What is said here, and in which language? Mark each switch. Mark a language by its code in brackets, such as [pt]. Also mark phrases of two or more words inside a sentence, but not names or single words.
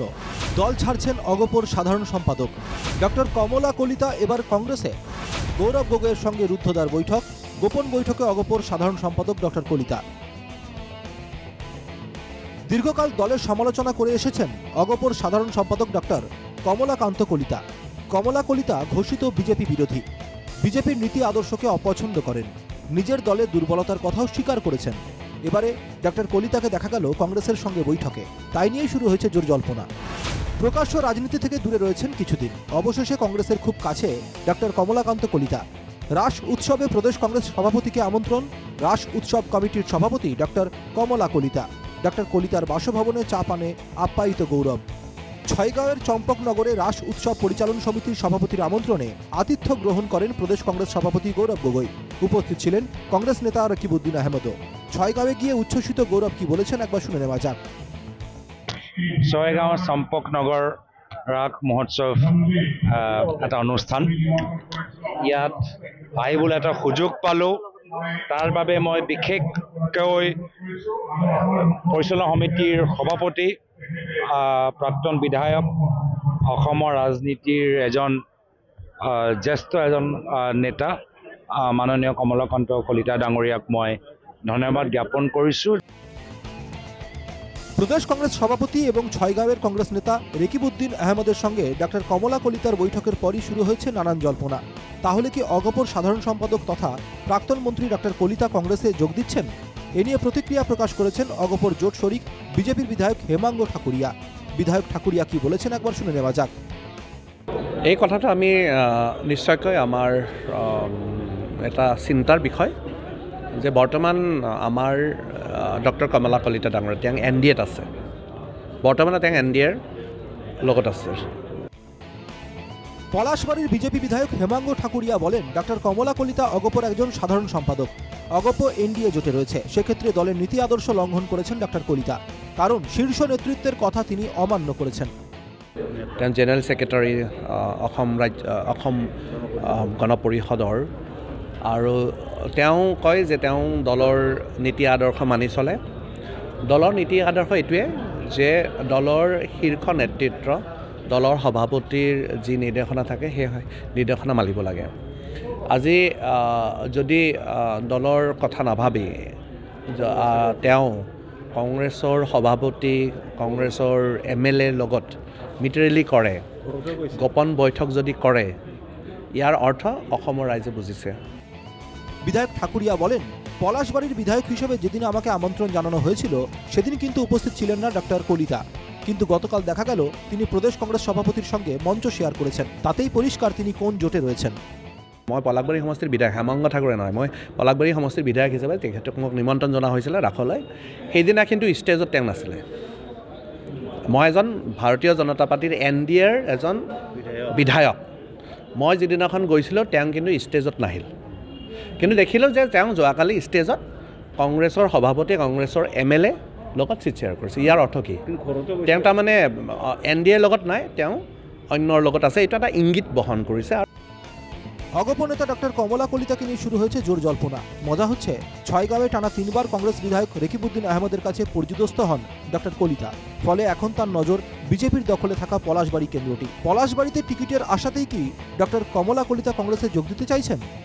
[bn] দল ছাড়ছেন অগপর সাধারণ সম্পাদক ডক্টর কমলা কলিতা এবার কংগ্রেসে। গৌরব গগৈয়ের সঙ্গে রুদ্ধদ্বার বৈঠক, গোপন বৈঠকে অগপর সাধারণ সম্পাদক ডক্টর কলিতা। দীর্ঘকাল দলের সমালোচনা করে এসেছেন অগপর সাধারণ সম্পাদক ডক্টর কমলাকান্ত কলিতা। কমলা কলিতা ঘোষিত বিজেপি বিরোধী, বিজেপির নীতি আদর্শকে অপছন্দ করেন, নিজের দলের দুর্বলতার কথাও স্বীকার করেছেন। এবারে ডক্টর কলিতাকে দেখা গেল কংগ্রেসের সঙ্গে বৈঠকে, তাই নিয়েই শুরু হয়েছে জোর জল্পনা। প্রকাশ্য রাজনীতি থেকে দূরে রয়েছেন কিছুদিন, অবশেষে কংগ্রেসের খুব কাছে ডক্টর কমলাকান্ত কলিতা। রাস উৎসবে প্রদেশ কংগ্রেস সভাপতিকে আমন্ত্রণ, রাস উৎসব কমিটির সভাপতি ডক্টর কমলা কলিতা। ডক্টর কলিতার বাসভবনে চা পানে আপ্যায়িত গৌরব। ছয়গাঁওয়ের চম্পকনগরে রাস উৎসব পরিচালন সমিতির সভাপতির আমন্ত্রণে আতিথ্য গ্রহণ করেন প্রদেশ কংগ্রেস সভাপতি গৌরব গগৈ। উপস্থিত ছিলেন কংগ্রেস নেতা রকিবউদ্দিন আহমেদও। ছয়গাঁওয়ে গিয়ে উচ্ছ্বসিত গৌরব কি বলেছেন একবার শুনে নেওয়া যাক। [as] ছয়গাঁৱৰ চম্পকনগৰ ৰাস মহোৎসৱ এটা অনুষ্ঠান, ইয়াত আহিবলৈ এটা সুযোগ পালোঁ। তাৰ বাবে মই বিশেষকৈ পৰিচালনা সমিতিৰ সভাপতি, প্ৰাক্তন বিধায়ক, অসমৰ ৰাজনীতিৰ জ্যেষ্ঠ এজন নেতা মাননীয় কমলাকান্ত কলিতা ডাঙৰীয়াক মই ধন্যবাদ জ্ঞাপন কৰিছোঁ। [bn] প্রদেশ কংগ্রেস সভাপতি এবং ছয়গাঁওয়ের কংগ্রেস নেতা রকিবউদ্দিন আহমেদের সঙ্গে ডক্টর কমলা কলিতার বৈঠকের পরই শুরু হয়েছে নানান জল্পনা। তাহলে কি অগপর সাধারণ সম্পাদক তথা প্রাক্তন মন্ত্রী ডক্টর কলিতা কংগ্রেসে যোগ দিচ্ছেন? এ নিয়ে প্রতিক্রিয়া প্রকাশ করেছেন অগপর জোট শরিক বিজেপির বিধায়ক হেমাঙ্গ ঠাকুরিয়া। বিধায়ক ঠাকুরিয়া কি বলেছেন একবার শুনে নেওয়া যাক। [as] এই কথাটো আমি নিশ্চয়কৈ আমাৰ এটা চিন্তাৰ বিষয় যে বৰ্তমান আমাৰ ডক্টৰ কমলা কলিতা ডাঙৰীয়া তেওঁ NDAত আছে, বৰ্তমানে তেওঁ NDAৰ লগত আছে। [bn] পলাশবাড়ির বিজেপি বিধায়ক হেমাঙ্গ ঠাকুরিয়া বলেন, ডক্টর কমলা কলিতা অগপর একজন সাধারণ সম্পাদক, অগপ NDA জোটে রয়েছে, সেক্ষেত্রে দলের নীতি আদর্শ লঙ্ঘন করেছেন ডক্টর কলিতা, কারণ শীর্ষ নেতৃত্বের কথা তিনি অমান্য করেছেন। [as] তেওঁ [en] general secretary [as] অসম গণ পৰিষদৰ, আৰু তেওঁ কয় যে তেওঁ দলৰ নীতি আদৰ্শ মানি চলে। দলৰ নীতি আদৰ্শ এইটোৱে যে দলৰ শীৰ্ষ নেতৃত্ব, দলৰ সভাপতিৰ যি নিৰ্দেশনা থাকে সেই নিৰ্দেশনা মানিব লাগে। আজি যদি দলৰ কথা নাভাবি তেওঁ কংগ্ৰেছৰ সভাপতি, কংগ্ৰেছৰ MLA লগত মিত্ৰলি কৰে, গোপন বৈঠক যদি কৰে, ইয়াৰ অৰ্থ অসমৰ ৰাইজে বুজিছে। [bn] বিধায়ক ঠাকুরিয়া বলেন, পলাশবাড়ির বিধায়ক হিসেবে যেদিন আমাকে আমন্ত্রণ জানানো হয়েছিল সেদিন কিন্তু উপস্থিত ছিলেন না ডক্টর কলিতা, কিন্তু গতকাল দেখা গেল তিনি প্রদেশ কংগ্রেস সভাপতির সঙ্গে মঞ্চ শেয়ার করেছেন, তাতেই পরিষ্কার তিনি কোন জোটে রয়েছেন। [as] মই পলাশবাড়ী সমষ্টিৰ বিধায়ক, হেমাঙ্গ ঠাকুৰীয়া নহয়, মই পলাশবাড়ী সমষ্টিৰ বিধায়ক হিচাপে তেখেতক মোক নিমন্ত্ৰণ জনা হৈছিলে ৰাসলৈ। সেইদিনা কিন্তু ষ্টেজত তেওঁ নাছিলে। মই এজন ভাৰতীয় জনতা পাৰ্টীৰ NDAৰ এজন বিধায়ক। মই যিদিনাখন গৈছিলোঁ তেওঁ কিন্তু ষ্টেজত নাহিল, কিন্তু দেখিলোঁ যে তেওঁ যোৱাকালি ষ্টেজত কংগ্ৰেছৰ সভাপতি, কংগ্ৰেছৰ MLA লগত [en] seat share [as] কৰিছে। ইয়াৰ অৰ্থ কি? তেওঁ তাৰমানে NDAৰ লগত নাই, তেওঁ অন্যৰ লগত আছে, এইটো এটা ইংগিত বহন কৰিছে। [bn] অগপ নেতা ডক্টর কমলা কলিতাকে নিয়ে শুরু হয়েছে জোর জল্পনা। মজা হচ্ছে, ছয়গাঁওয়ে টানা 3 বার কংগ্রেস বিধায়ক রকিবউদ্দিন আহমেদের কাছে পর্যুদস্ত হন ডক্টর কলিতা। ফলে এখন তার নজর বিজেপির দখলে থাকা পলাশবাড়ি কেন্দ্রটি। পলাশবাড়িতে টিকিটের আশাতেই কি ডক্টর কমলা কলিতা কংগ্রেসে যোগ দিতে চাইছেন?